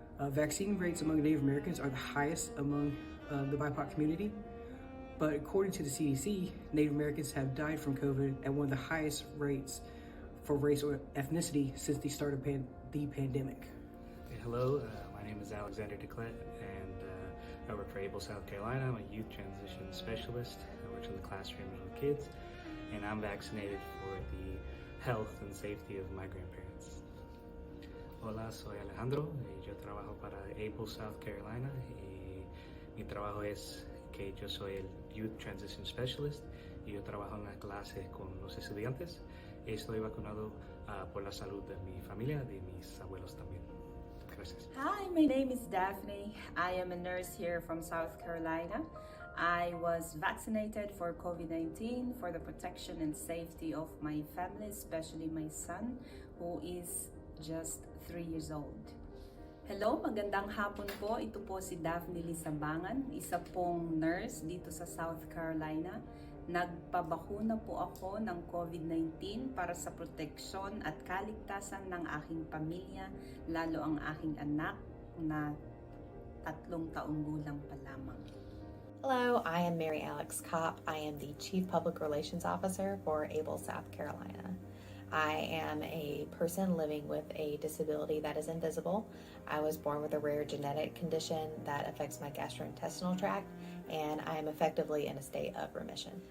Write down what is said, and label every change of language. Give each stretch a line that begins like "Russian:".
English: Vaccine rates among Native Americans are the highest among the BIPOC community, but according to the CDC, Native Americans have died from COVID at one of the highest rates for race or ethnicity since the start of the pandemic. Hello, my name is Alexander DeClet, and I work for Able, South Carolina. I'm a youth transition specialist. I work in the classroom with kids, and I'm vaccinated for the health and safety of my grandparents.
Spanish: Hola, soy Alejandro, y yo trabajo para Able, South Carolina, y mi trabajo es que yo soy el
English: Youth Transition Specialist,
Spanish: y yo trabajo en la clase con los estudiantes, y estoy vacunado por la salud de mi familia, de mis abuelos también. Gracias.
English: Hi, my name is Daphne. I am a nurse here from South Carolina. I was vaccinated for COVID-19 for the protection and safety of my family, especially my son, who is just 3 years old. Hello,
Filipino: magandang hapon po. Ito po si Daphne Lisambangan, isa pong nurse dito sa South Carolina. Nagpabakuna po ako ng COVID-19 para sa proteksyon at kaligtasan ng aking pamilya, lalo ang aking anak na 3 taong gulang pa lamang.
English: Hello, I am Mary Alex Kopp. I am the Chief Public Relations Officer for Able, South Carolina. I am a person living with a disability that is invisible. I was born with a rare genetic condition that affects my gastrointestinal tract, and I am effectively in a state of remission.